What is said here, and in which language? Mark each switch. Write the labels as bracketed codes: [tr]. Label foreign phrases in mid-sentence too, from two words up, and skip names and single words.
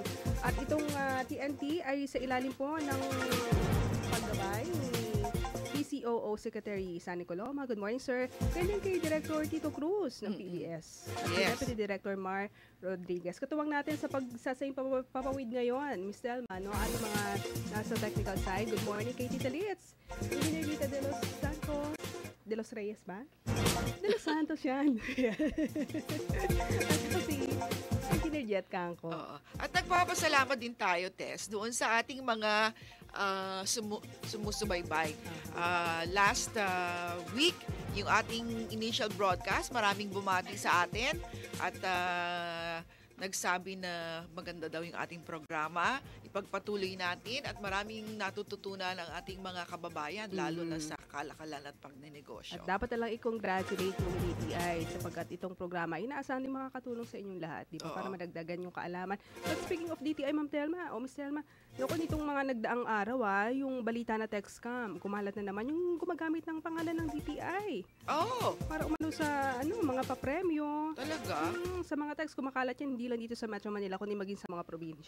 [tl] At itong TNT ay sa ilalim po ng paggabay ni PCOO Secretary Sunny Coloma. [en] Good morning, sir. [tl] Ganyan kay Director Tito Cruz ng PBS. At Yes. Deputy Director Mar Rodriguez. Katuwang natin sa pagsasayang papawid ngayon, Ms. Telma, no? Ano mga nasa technical side. [en] Good morning [tl] kay Tita Litz. Engineer Rita de los Santos. De los Reyes ba? De los Santos yan. At si Engineer Jet Canco. Oo. At nagpapasalamat din tayo, Tess, doon sa ating mga sumusubaybay. [en] Last week, [tl] yung ating [en] initial broadcast, [tl] maraming bumati sa atin at nagsabi na maganda daw yung ating programa. Ipagpatuloy natin at maraming natututunan ang ating mga kababayan, lalo na sa kalakalan at pagnenegosyo. At dapat lang i-congratulate yung DTI sapagkat itong programa, inaasahan din makakatulong sa inyong lahat, di ba? Oo. Para madagdagan yung kaalaman. [en] But speaking of [tl] DTI, Ma'am Telma, Miss Telma, noon itong mga nagdaang araw, yung balita na Texcam, kumalat na naman yung gumagamit ng pangalan ng DTI. Oh, Para umano sa mga papremyo. talaga? Sa mga text, kumakalat yan, hindi lang dito sa Metro Manila, kundi maging sa mga probinsya.